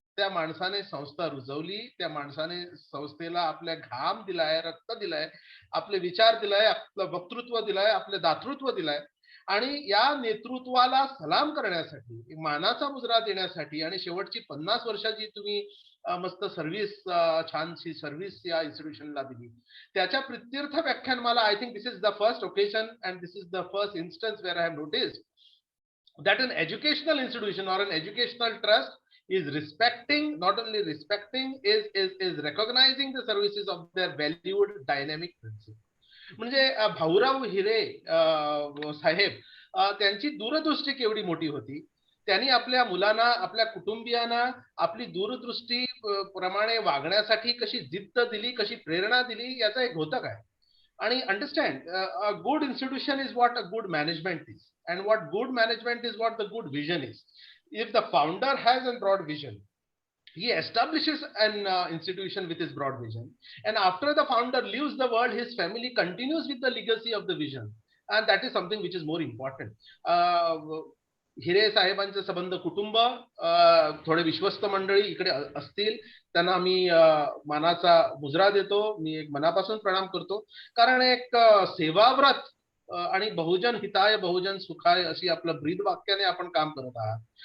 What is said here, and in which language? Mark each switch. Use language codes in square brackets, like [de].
[mr] त्या माणसाने संस्था रुजवली, त्या माणसाने संस्थेला आपल्या घाम दिलाय, रक्त दिलाय, आपले विचार दिलाय, आपलं वक्तृत्व दिलाय, आपले दातृत्व दिलाय. आणि या नेतृत्वाला सलाम करण्यासाठी, मानाचा मुजरा देण्यासाठी आणि शेवटची 50 वर्षाची तुम्ही मस्त सर्व्हिस, छानशी सर्व्हिस या इन्स्टिट्यूशनला दिली, त्याच्या प्रित्यर्थ व्याख्यानमाला. [en] I think this is the first occasion and this is the first instance where I have noticed that an educational institution or an educational trust is respecting, not only respecting, is recognizing the services of their valued dynamic principle. [mr] म्हणजे भाऊराव हिरे साहेब त्यांची दूरदृष्टी केवढी मोठी होती. त्यांनी आपल्या मुलांना, आपल्या कुटुंबियांना आपली दूरदृष्टी प्रमाणे वागण्यासाठी कशी जिद्द दिली, कशी प्रेरणा दिली याचा एक घोतक आहे. [en] आणि understand, a good institution is what a good management is, and what good management is what the good vision is. If the founder has a broad vision, he establishes an institution with his broad vision, and after the founder leaves the world, his family continues with the legacy of the vision, and that is something which is more important. [mr] हिरे साहेबांचे संबंध कुटुंब, थोडे विश्वस्त मंडळी इकडे असतील त्यांना मी मानाचा मुजरा देतो. मी एक मनापासून प्रणाम करतो, कारण एक सेवाव्रत आणि बहुजन हिताय बहुजन सुखाय अशी आपलं ब्रीद वाक्याने आपण काम करत आहात.